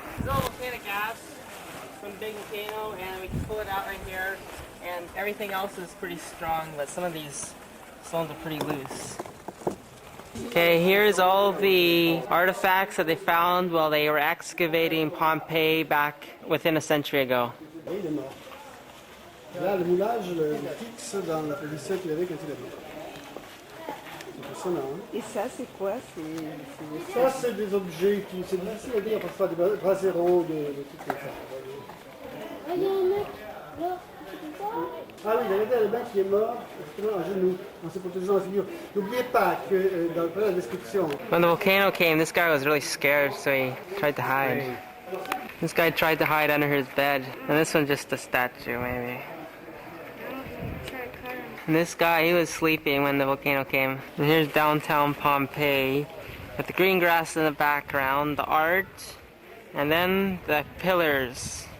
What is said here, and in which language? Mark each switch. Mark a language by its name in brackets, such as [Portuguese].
[English] This is all volcanic gas from the big volcano, and we can pull it out right here. And everything else is pretty strong, but some of these stones are pretty loose. Okay, here's all the artifacts that they found while they were excavating Pompeii back within a century ago. [French] Il est mort. Là, le moulage le fixe dans la position qu'il avait quand il est mort. C'est impressionnant, hein? Et ça, c'est quoi? C'est Ça, c'est des objets qui... C'est difficile à dire, parfois des braseros, des trucs comme ça. Ah, il y a un mec là. Ah oui, regardez le mec qui est mort, justement, à genoux, en se protégeant la figure. N'oubliez pas que dans la description... [English] When the volcano came, this guy was really scared, so he tried to hide. This guy tried to hide under his bed, and this one's just a statue, maybe. And this guy, he was sleeping when the volcano came. And here's downtown Pompeii, with the green grass in the background, the art, and then the pillars.